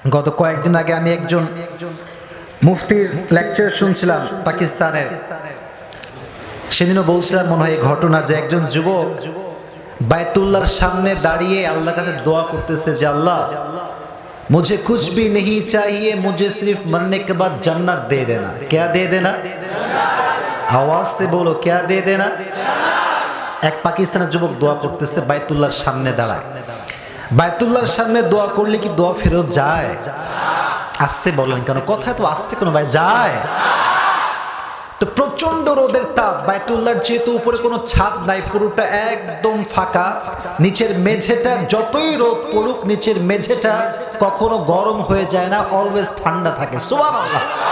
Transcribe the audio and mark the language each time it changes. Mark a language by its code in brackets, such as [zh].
[bn] গত কয়েকদিন আগে আমি একজন মুফতির লেকচার শুনছিলাম পাকিস্তানের। সেদিনও বলছিলাম মনে হয় এই ঘটনা যে একজন যুবক বায়তুল্লাহর সামনে দাঁড়িয়ে আল্লাহর কাছে দোয়া করতেছে যে আল্লাহ [hi] मुझे कुछ भी नहीं चाहिए, मुझे सिर्फ मरने के बाद जन्नत दे देना। क्या दे देना? आवाज से बोलो, क्या दे देना? [bn] এক পাকিস্তানের যুবক দোয়া করতেছে বায়তুল্লাহর সামনে দাঁড়ায়। বায়তুল্লাহর সামনে দোয়া করলে কি দোয়া ফেরত যায়? আস্তে বলেন কেন, কথা তো আস্তে কোনো ভাই যায়। তো প্রচন্ড রোদের তাপ, বায়তুল্লাহর যেহেতু উপরে কোনো ছাদ নাই, পুরোটা একদম ফাঁকা, নিচের মেঝেটা যতই রোদ পড়ুক নিচের মেঝেটা কখনো গরম হয়ে যায় না, অলওয়েজ ঠান্ডা থাকে। সুবহানাল্লাহ।